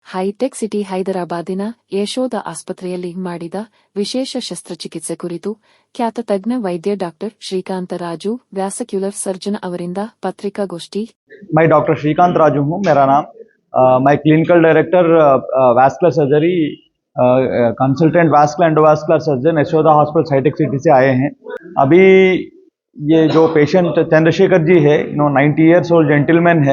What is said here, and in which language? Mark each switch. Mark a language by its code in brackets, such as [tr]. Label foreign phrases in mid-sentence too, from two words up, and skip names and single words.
[kn] ಹೈಟೆಕ್ ಸಿಟಿ ಹೈದರಾಬಾದಿನ ಯಶೋಧ ಆಸ್ಪತ್ರೆಯಲ್ಲಿ ಮಾಡಿದ ವಿಶೇಷ ಶಸ್ತ್ರಚಿಕಿತ್ಸೆ ಕುರಿತು ಖ್ಯಾತ ತಜ್ಞ ವೈದ್ಯ ಡಾಕ್ಟರ್ ಶ್ರೀಕಾಂತ ರಾಜು [en] vascular surgeon [kn] ಅವರಿಂದ ಪತ್ರಿಕಾಗೋಷ್ಠಿ. [hi] मैं डॉक्टर श्रीकांत राजू हूँ मेरा नाम। मैं [en] clinical director vascular surgery consultant vascular endovascular surgeon [hi] यशोदा हॉस्पिटल हाईटेक सिटी से आए हैं। अभी ये जो पेशेंट चंद्रशेखर जी है, 90 [en] years old gentleman [hi] है।